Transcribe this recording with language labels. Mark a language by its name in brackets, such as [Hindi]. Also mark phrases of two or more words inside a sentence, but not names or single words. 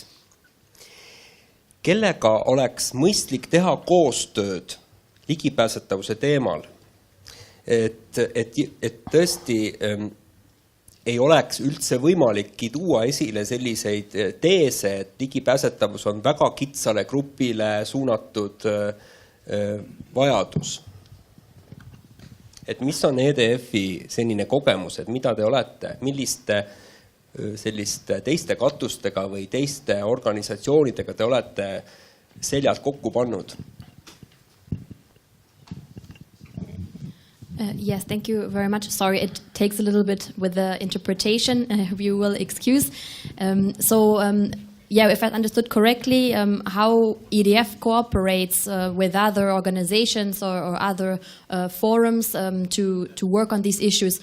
[Estonian] Kellega oleks mõistlik teha koostööd ligipääsetavuse teemal, et tõesti ei oleks üldse võimalikki tuua esile selliseid teese, et ligipääsetavus on väga kitsale grupile suunatud vajadus. Et mis on EDF-i senine kogemus, et mida te olete, milliste selliste teiste katustega või teiste organisatsioonidega te olete seljad kokku pannud? [English] Yes, thank you very much. Sorry, it takes a little bit with the interpretation. You will excuse. Yeah, if I understood correctly, how EDF cooperates with other organizations or other forums to work on these issues.